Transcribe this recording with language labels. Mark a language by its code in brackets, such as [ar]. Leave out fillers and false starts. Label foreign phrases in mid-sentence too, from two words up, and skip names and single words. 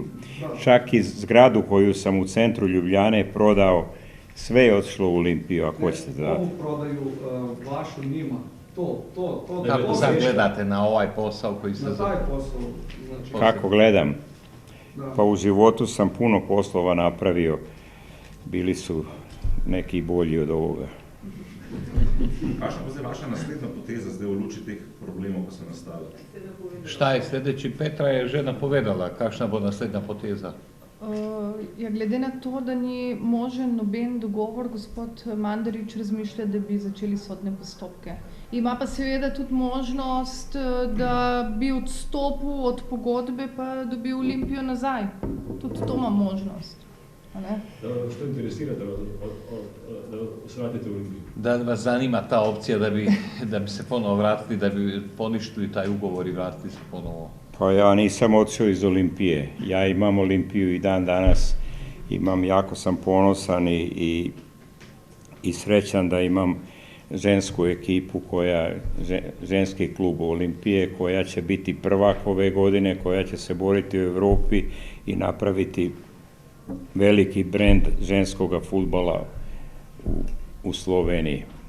[sr] Čak i zgradu koju sam u centru Ljubljane prodao, sve je otišlo u Olimpiju, ako hoćete da. Ovu prodaju vašu njima, to. Kako sad gledate na ovaj posao koji se... Na taj posao, znači... Kako gledam? Da. Pa u životu sam puno poslova napravio. Bili su neki bolji od ovoga. [sl] Kakšna bo zdaj vaša naslednja poteza zdaj v luči teh problemov, ko so nastali? [sr] Šta je sljedeći? [sl] Petra je že napovedala, kakšna bo naslednja poteza. Ja, glede na to, da ni možen noben dogovor, gospod Mandarić razmišlja, da bi začeli sodne postopke. Ima pa seveda tudi možnost, da bi odstopil od pogodbe pa dobil Olimpijo nazaj. Tudi to ima možnost. [sr] Što interesira, da se vratite u Olimpiju? Da vas zanima ta opcija da bi se ponovo vratili, da bi poništili taj ugovor i vratili se ponovo. Pa ja nisam otišao iz Olimpije. Ja imam Olimpiju i dan danas. Jako sam ponosan i srećan da imam žensku ekipu, ženski klub Olimpije, koja će biti prvak ove godine, koja će se boriti u Europi i napraviti veliki brend ženskoga fudbala u Sloveniji.